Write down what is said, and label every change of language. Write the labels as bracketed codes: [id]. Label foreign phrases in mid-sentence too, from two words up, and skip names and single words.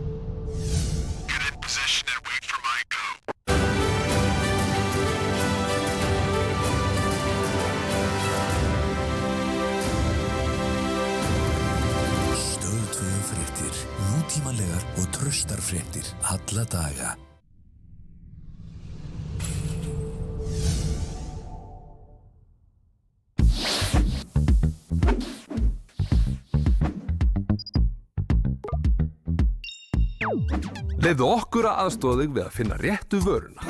[en] Get in position and wait for my go. [is] Stöð 2 fréttir, nútímalegar og traustar fréttir alla daga. Leyfðu okkur að aðstoða þig við að finna réttu vöruna.